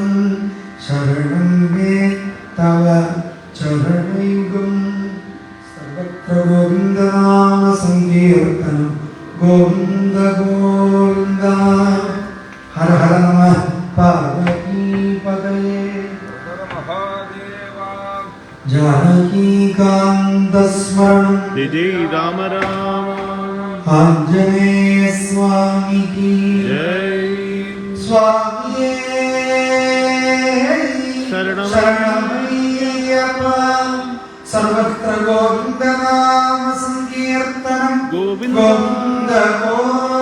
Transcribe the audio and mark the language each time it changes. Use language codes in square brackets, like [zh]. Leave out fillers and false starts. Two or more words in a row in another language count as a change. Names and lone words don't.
[sa] ശരണം മേ തവ ചരണയുഗം. സർവത്ര ഗോവിന്ദനാമ സങ്കീർത്തനം. ഗോവിന്ദ ഗോവിന്ദ. ഹര ഹര നമഃ പാർവതീപതയേ. जानकीकान्तस्मरणं [hi] जय राम राम. आञ्जनेय स्वामी की जय. [ml] സ്വാമിയേ ശരണമയ്യപ്പാ. [sa] सर्वत्र गोविन्दनाम संकीर्तनं. गोविन्द गोविन्द.